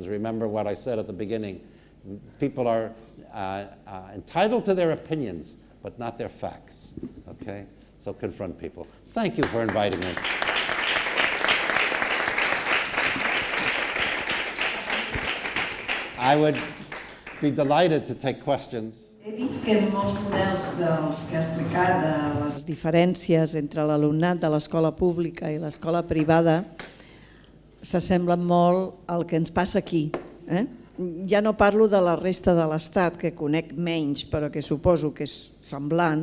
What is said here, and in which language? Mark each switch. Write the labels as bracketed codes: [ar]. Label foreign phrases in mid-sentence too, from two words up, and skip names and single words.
[en] Remember what I said at the beginning. People are entitled to their opinions, but not their facts, okay? So confront people. Thank you for inviting me. I would be delighted to take questions. [ca] He vist que molts models dels que ha explicat de les diferències entre l'alumnat de l'escola pública i l'escola privada s'assemblen molt al que ens passa aquí. Ja no parlo de la resta de l'Estat, que conec menys, però que suposo que és semblant.